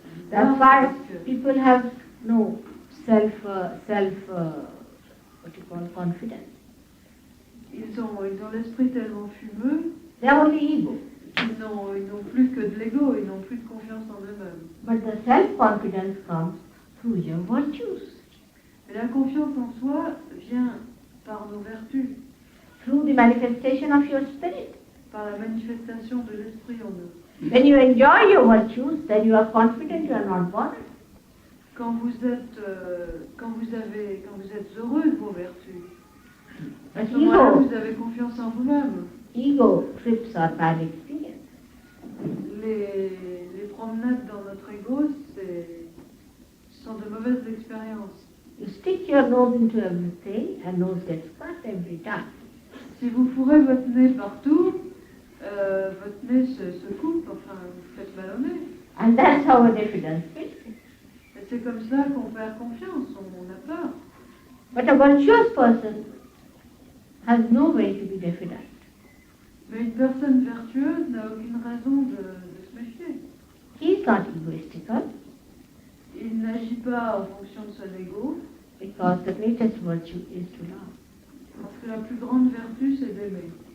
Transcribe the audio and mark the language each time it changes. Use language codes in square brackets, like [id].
[en] That's why people have no confidence. [fr] ils ont l'esprit tellement fumeux, [en] They have only ego. [fr] ils n'ont plus que de l'ego, ils n'ont plus de confiance en eux-mêmes. [en] But the self-confidence comes through your virtues, [fr] Et la confiance en soi vient par nos vertus, [en] through the manifestation of your spirit. [fr] par la manifestation de l'esprit en nous. [en] When you enjoy your virtues, then you are confident, you are not bothered. [fr] Quand vous êtes heureux de vos vertus, à [en] But [fr] ce moment-là, [en] ego, [fr] vous avez confiance en vous-même. [en] ego trips are bad experience. [fr] Les promenades dans notre ego, ce sont de mauvaises expériences. [en] You stick your nose into everything and nose gets cut every time. [fr] Si vous fourrez votre nez partout, votre nez se coupe, enfin, vous faites mal au nez. [en] And that's how a diffidence fits. [fr] Et c'est comme ça qu'on perd confiance, on a peur. [en] But a virtuous person has no way to be diffident. [fr] Mais une personne vertueuse n'a aucune raison de se méfier. [en] He is not egoistical [fr] Il n'agit pas en fonction de son ego, [en] because the greatest virtue is to love. [fr] parce que la plus grande vertu, c'est d'aimer.